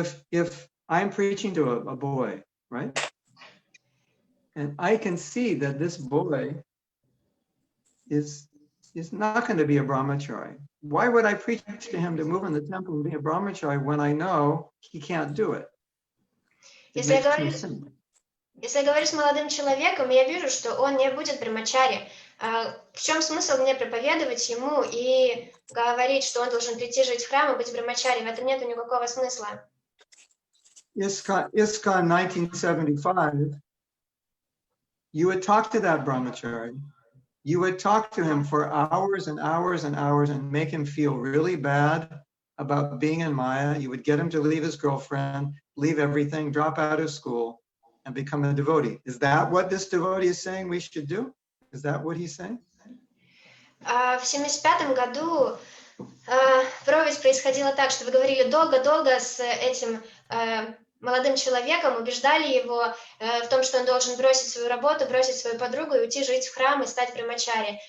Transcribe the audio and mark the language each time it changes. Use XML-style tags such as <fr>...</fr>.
<en>If I'm preaching to a boy, right? And I can see that this boy is not going to be a brahmachari. Why would I preach to him to move in the temple and be a brahmachari when I know he can't do it?</en> <ru>Если я говорю с молодым человеком, я вижу, что он не будет брамачари. В чем смысл мне проповедовать ему и говорить, что он должен прийти жить в храм и быть брамачари? В этом нет никакого смысла.</ru> <en>ISKCON 1975, you would talk to that brahmachari. You would talk to him for hours and hours and hours and make him feel really bad about being in Maya. You would get him to leave his girlfriend, leave everything, drop out of school, and become a devotee. Is that what this devotee is saying we should do? Is that what he's saying?</en> <ru>В 1975 году проповедь происходила так, что вы говорили долго-долго с этим молодым человеком, убеждали его в том, что он должен бросить свою работу, бросить свою подругу и уйти жить в храм и стать брамачари.</ru>